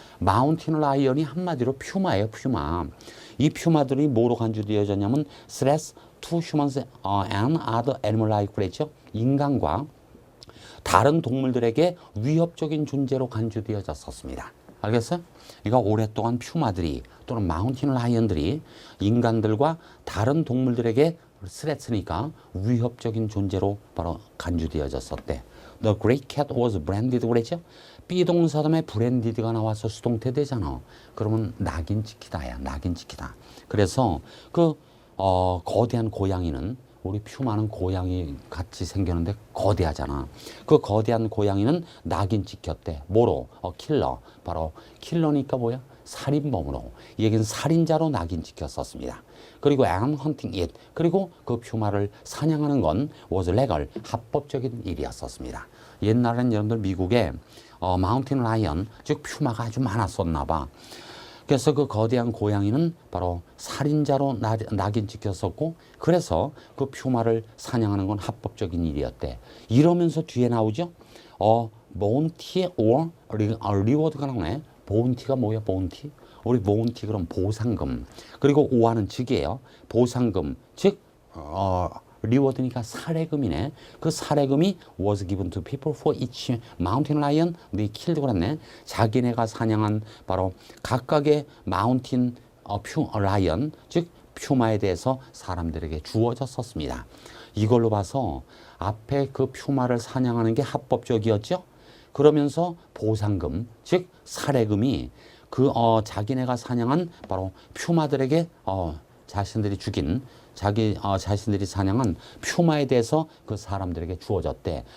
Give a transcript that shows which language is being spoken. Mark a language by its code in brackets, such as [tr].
[ko] 마운틴 라이언이 한마디로 퓨마예요, 퓨마. 이 퓨마들이 뭐로 간주되어졌냐면 threats to humans and other animal life 그랬죠. 인간과 다른 동물들에게 위협적인 존재로 간주되어졌었습니다. 알겠어요? 그러니까 오랫동안 퓨마들이 또는 마운틴 라이언들이 인간들과 다른 동물들에게 스레츠니까 위협적인 존재로 바로 간주되어졌었대. [en] The great cat was branded 그랬죠? [ko] 비동사 다음에 branded가 나와서 수동태 되잖아. 그러면 낙인 찍히다야. 낙인 찍히다. 그래서 그 거대한 고양이는 우리 퓨마는 고양이 같이 생겼는데 거대하잖아. 그 거대한 고양이는 낙인 찍혔대. 뭐로? 킬러. 바로 킬러니까 뭐야? 살인범으로. 이 얘기는 살인자로 낙인 찍혔었습니다. [en] 그리고 and hunting it. [ko] 그리고 그 퓨마를 사냥하는 건 was legal. 합법적인 일이었었습니다. 옛날엔 여러분들 미국에 마운틴 라이언, 즉 퓨마가 아주 많았었나 봐. 그래서 그 거대한 고양이는 바로 살인자로 낙인 찍혔었고 그래서 그 퓨마를 사냥하는 건 합법적인 일이었대. 이러면서 뒤에 나오죠. [en] bounty or reward가 나오네. [ko] bounty가 뭐야? bounty? 우리 bounty 그럼 보상금. 그리고 오하는 즉이에요. 보상금 즉 리워드니까 사례금이네. [en] 그 사례금이 was given to people for each mountain lion they killed 그랬네. [ko] 자기네가 사냥한 바로 각각의 마운틴 라이언 즉 퓨마에 대해서 사람들에게 주어졌었습니다. 이걸로 봐서 앞에 그 퓨마를 사냥하는 게 합법적이었죠. 그러면서 보상금 즉 사례금이 그 자기네가 사냥한 바로 퓨마들에게 자신들이 죽인 자신들이 사냥한 퓨마에 대해서 그 사람들에게 주어졌대.